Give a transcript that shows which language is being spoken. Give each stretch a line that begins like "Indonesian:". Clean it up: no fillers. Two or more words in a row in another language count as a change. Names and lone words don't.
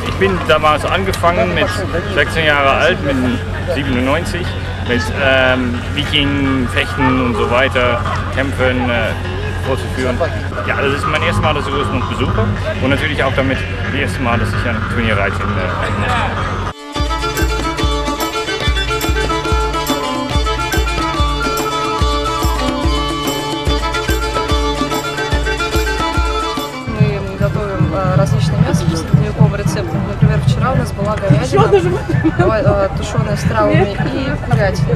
German: Kind damals angefangen, mit 16 Jahre alt, mit 97, mit Viking, Fechten und so weiter, Kämpfen vorzuführen. Ja, das ist mein erstes Mal, dass ich Russland besuche und natürlich auch damit das erste Mal, dass ich ein Turnier reite in Moskau.
Russian: Различные мяса по средневековым рецептам. Например, вчера у нас была говядина, тушеная с травами и курятина.